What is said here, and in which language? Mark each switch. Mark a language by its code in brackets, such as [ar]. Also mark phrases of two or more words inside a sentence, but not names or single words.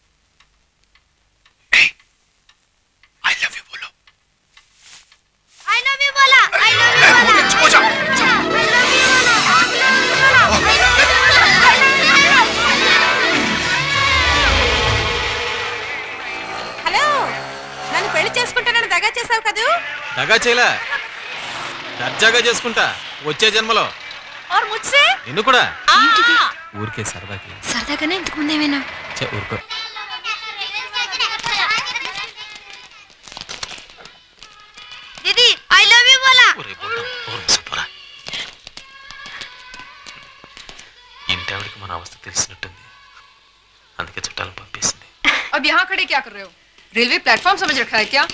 [en] Hey, I love you बोलो. I love you बोला. I love you बोला. [hi] चुप हो जा. [te] హలో, నన్ను పెళ్లి చేసుకుంటానని దగా చేసావు కదూ? దగా చేయలా, దర్జాగా చేసుకుంటా వచ్చే జన్మలో. [hi] और मुझसे [te] నిన్ను కూడా. ఏంటిది? ఊరికే సరదాకి. సరదాగానే ఇంతకు ముందు ఏమైనా? ఊరుకో. [en] दीदी I love you बोला. [te] ఒరే బోడా, ఓరు సపోరా. ఇంటావిడికి మన అవస్థ తెలిసినట్టుంది. అందుకే చుట్టాలను పంపేసింది. [hi] अब यहाँ खड़े क्या कर रहे हो? [en] railway platform [hi] समझ रखा है क्या?